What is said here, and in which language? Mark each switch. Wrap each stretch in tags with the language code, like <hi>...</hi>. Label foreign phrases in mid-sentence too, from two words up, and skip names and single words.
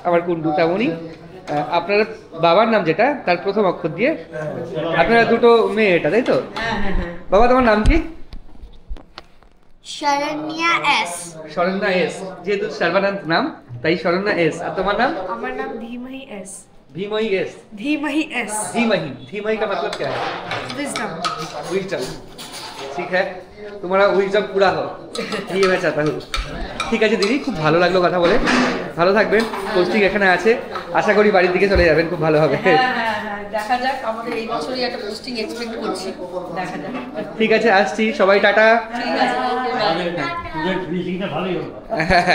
<bn>আমার কুন্ডু, তেমনই আপনার বাবার নাম যেটা তার প্রথম অক্ষর দিয়ে আপনারা দুটো মেয়ে, এটা তাই তো? হ্যাঁ হ্যাঁ হ্যাঁ। বাবা তোমার নাম কি? শরণ্যা এস। শরণ্যা এস, যেহেতু সর্বানন্দ নাম তাই শরণ্যা এস। আর তোমার নাম? আমার नाम धीमहि एस। भीमही एस। धीमहि एस।</bn> <hi>धीमही, धीमही का मतलब क्या है? विजडम। विजडम, ठीक है, तुम्हारा विजडम पूरा हो, ये मैं चाहता हूँ।</hi> <bn>ঠিক আছে দিদি, খুব ভালো লাগলো কথা বলে। ভালো থাকবেন, পোস্টিং এখানে আছে, আশা করি বাড়ির দিকে চলে যাবেন, খুব ভালো হবে। হ্যাঁ হ্যাঁ হ্যাঁ, দেখা যাক, আমাদের এই বছরই একটা পোস্টিং এক্সপেক্ট করছি, দেখা যাক। ঠিক আছে, আসছি, সবাই টাটা। ঠিক আছে, ওকে, বাই।</bn>